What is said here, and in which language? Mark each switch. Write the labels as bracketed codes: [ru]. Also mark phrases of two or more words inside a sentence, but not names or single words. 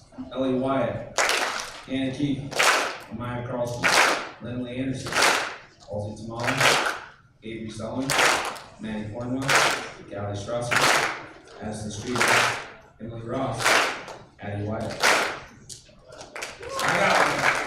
[en] Ellie Wyatt, Anna Keith, Maya Carlson, Lindley Anderson, Halsey Tamala, Avery Solomon, Maddie Cornwell, Callie Strasser, Addison Streeter, Emily Ross, Addie Wyatt. I got it.